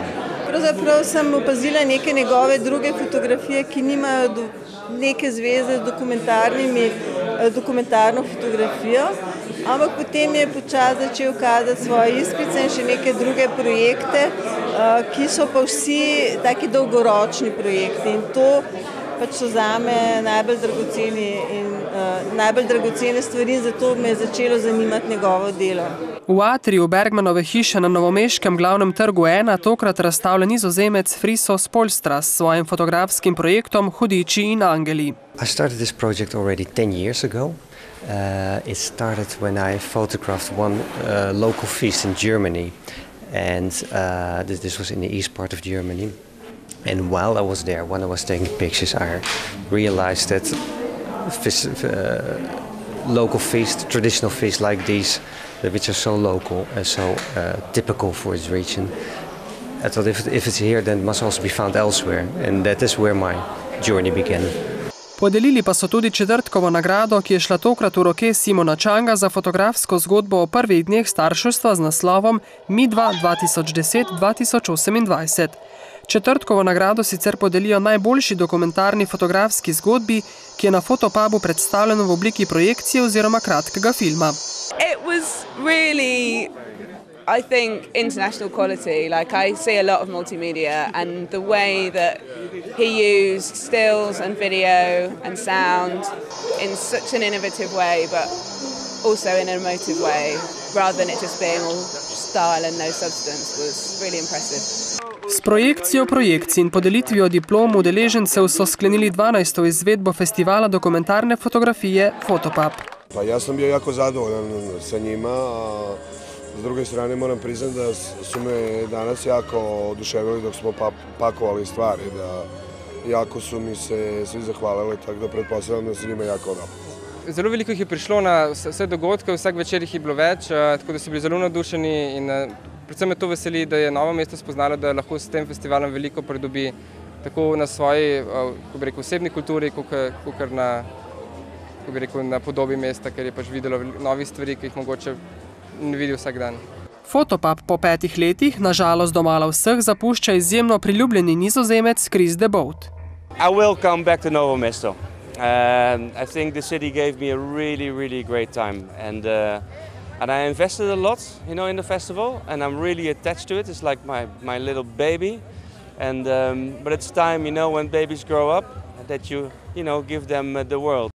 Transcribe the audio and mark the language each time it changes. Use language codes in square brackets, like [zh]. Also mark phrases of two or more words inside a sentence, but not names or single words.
[sl] Pravzaprav sem opazila neke njegove druge fotografije, ki nimajo neke zveze z dokumentarno fotografijo, ampak potem je počasi začel kazati svoje Iskrice in še neke druge projekte, ki so pa vsi taki dolgoročni projekti in to pač so zame najbolj dragocene stvari in zato me je začelo zanimati njegovo delo. V atriju Bergmanove hiše na novomeškem glavnem trgu 1 tokrat razstavlja Nizozemec Friso Spolstra s svojim fotografskim projektom Hudiči in angeli. [en] I started this project already 10 years ago. It started when I photographed one local feast in Germany, and this was in the east part of Germany. And while I was there, when I was taking pictures, I realized that local feasts, traditional feasts like these, which are so local and so typical for its region, I thought if it's here, then it must also be found elsewhere. And that is where my journey began. [sl] Podelili pa so tudi četrtkovo nagrado, ki je šla tokrat v roke Simona Čanga za fotografsko zgodbo o prvih dneh starševstva z naslovom Mi-2 2010-2028. Četrtkovo nagrado sicer podelijo najboljši dokumentarni fotografski zgodbi, ki je na Fotopubu predstavljeno v obliki projekcije oziroma kratkega filma. [en] It was really, I think, international quality. Like I see a lot of multimedia and the way that he used stills and video and sound in such an innovative way, but also in an emotive way, rather than it just being all style and no substance, was really impressive. [sl] S projekcijo projekcij in podelitvijo diplom udeležencev so sklenili 12. izvedbo festivala dokumentarne fotografije Fotopub. [sr] Pa ja sam bio jako zadovoljan sa njima, a s druge strane moram priznati da su me danas jako oduševili dok smo pakovali stvari, da jako su mi se svi zahvalili, tako da pretpostavljam da se njima jako dobro. [sl] Zelo veliko jih je prišlo na vse dogodke, vsak večer jih je bilo več, tako da so bili zelo navdušeni in predvsem me to veseli, da je Novo mesto spoznalo, da lahko s tem festivalom veliko pridobi tako na svoji osebni kulturi, kakor na podobi mesta, ker je pač videlo novih stvari, ki jih mogoče ne vidi vsak dan. Fotopub po 5 letih, nažalost domala vseh, zapušča izjemno priljubljeni Nizozemec Chris de Boot. [en] I will come back to Novo Mesto. I think the city gave me a really, really great time, and I invested a lot, in the festival, and I'm really attached to it. It's like my little baby, and but it's time, when babies grow up, that you give them the world.